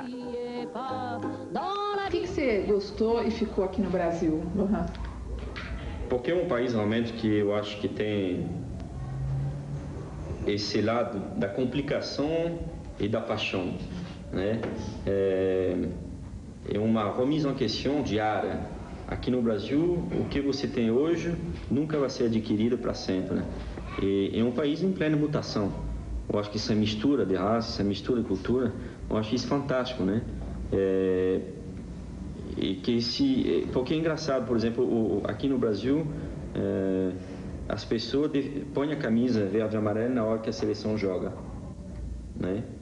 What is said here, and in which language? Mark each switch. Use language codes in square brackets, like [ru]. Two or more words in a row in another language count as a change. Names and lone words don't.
[pt] O que você gostou e ficou aqui no Brasil, Lohan? Porque é um país realmente que eu acho que tem esse lado da complicação e da paixão, né? É uma [fr] remise en question [pt] diária. Aqui no Brasil, o que você tem hoje nunca vai ser adquirido para sempre, né? E é um país em plena mutação. Eu acho que essa mistura de raça, essa mistura de cultura, eu acho isso fantástico, né? Porque é engraçado, por exemplo, aqui no Brasil, as pessoas põem a camisa verde e amarela na hora que a seleção joga, né?